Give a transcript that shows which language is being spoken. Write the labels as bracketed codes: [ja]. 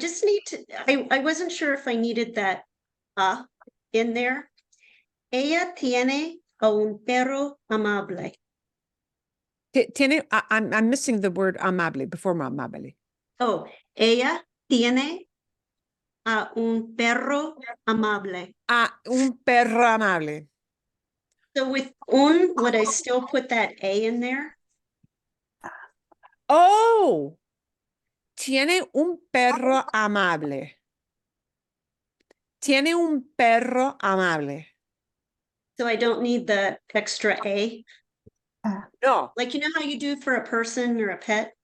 [en] just need to, I wasn't sure if I needed that in there. [es] Ella tiene a un perro amable. Tiene, [en] I'm missing the word amable before amable. [es] Oh, ella tiene a un perro amable. Un perro amable. [en] So with would I still put that A in there? [es] Oh, tiene un perro amable. Tiene un perro amable. [en] So I don't need the extra A? No. Like, you know how you do for a person or a pet?